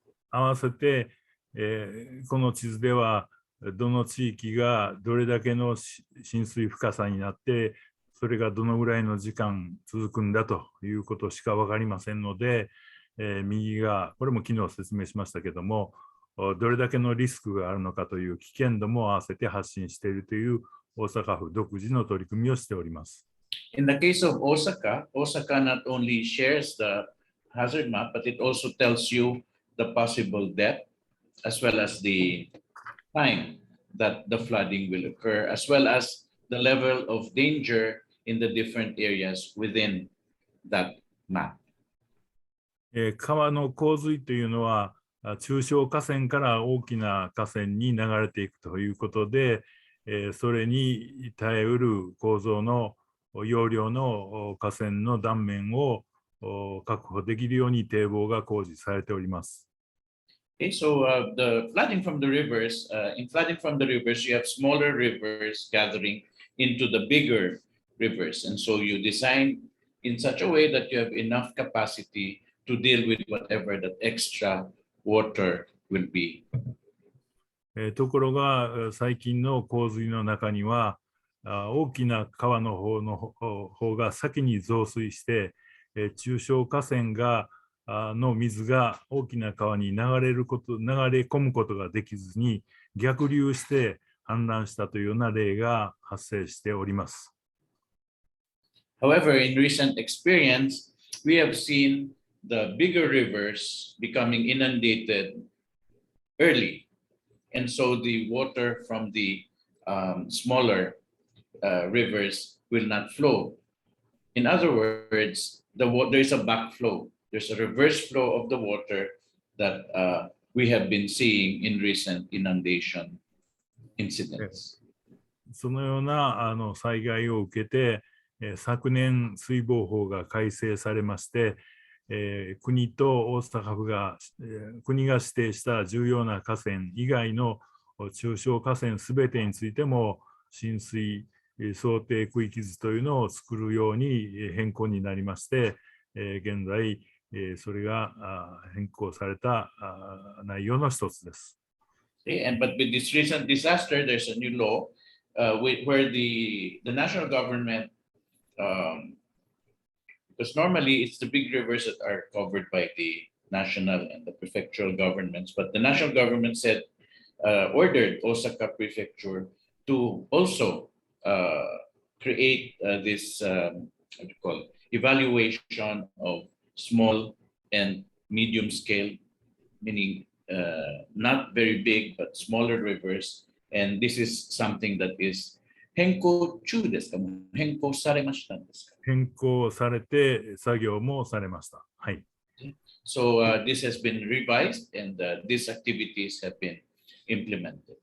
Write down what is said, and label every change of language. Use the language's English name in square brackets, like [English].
[Japanese] 合わせて、この地図ではどの地域がどれだけの浸水深さになって、それがどのぐらいの時間続くんだということしか分かりませんので、右が、これも昨日説明しましたけども、どれだけのリスクがあるのかという危険度も合わせて発信しているという大阪府独自の取り組みをしております。 [English] In the case of Osaka, Osaka not only shares the hazard map, but it also tells you the possible depth as well as the time that the flooding will occur, as well as the level of danger in the different areas within that map. [Japanese] 川の洪水というのは、中小河川から大きな河川に流れていくということで、それに耐えうる構造の容量の河川の断面を確保できるように堤防が工事されております。 [English] Okay, so the flooding from the rivers, in flooding from the rivers, you have smaller rivers gathering into the bigger rivers. And so you design in such a way that you have enough capacity to deal with whatever that extra water will be. [Japanese] ところが最近の洪水の中には大きな川の方が先に増水して中小河川の水が大きな川に流れ込むことができずに逆流して氾濫したというような例が発生しております。 [English] However, in recent experience, we have seen the bigger rivers becoming inundated early. And so the water from the smaller rivers will not flow. In other words, there is a backflow. There's a reverse flow of the water that we have been seeing in recent inundation incidents. [Japanese] そのような災害を受けて、昨年水防法が改正されまして、国と大阪府が、国が指定した重要な河川以外の中小河川すべてについても浸水想定区域図というのを作るように変更になりまして、現在それが変更された内容の一つです。 [English] But with this recent disaster, there's a new law where the national government, because normally it's the big rivers that are covered by the national and the prefectural governments, but the national government said, ordered Osaka Prefecture to also create this what do you call it, evaluation of small and medium scale, meaning not very big but smaller rivers, and this is something that is [Japanese] 変更中ですか？変更されましたんですか？変更されて作業もされました。はい。 [English] So this has been revised and these activities have been implemented.